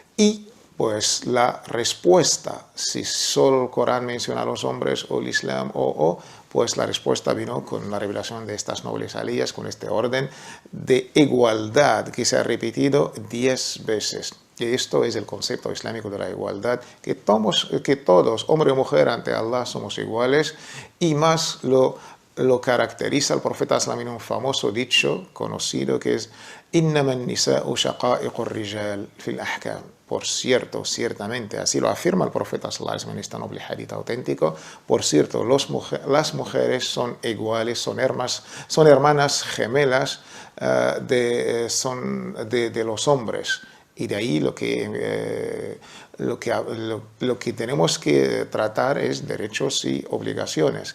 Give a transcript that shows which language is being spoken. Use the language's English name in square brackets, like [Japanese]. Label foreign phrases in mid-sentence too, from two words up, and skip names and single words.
[Spanish] Y pues la respuesta, si solo el Corán menciona a los hombres o el Islam pues la respuesta vino con la revelación de estas nobles aliyas, con este orden de igualdad que se ha repetido 10 veces. Y esto es el concepto islámico de la igualdad, que todos, hombre o mujer, ante Allah somos iguales, y más lo caracteriza el profeta en un famoso dicho conocido que es [Arabic] إنما النساء شقائق الرجال في الأحكام. [Spanish] Por cierto, ciertamente, así lo afirma el profeta en este noble hadith auténtico. Por cierto, las mujeres son iguales, son hermanas gemelas de los hombres. Y de ahí lo que tenemos que tratar es derechos y obligaciones.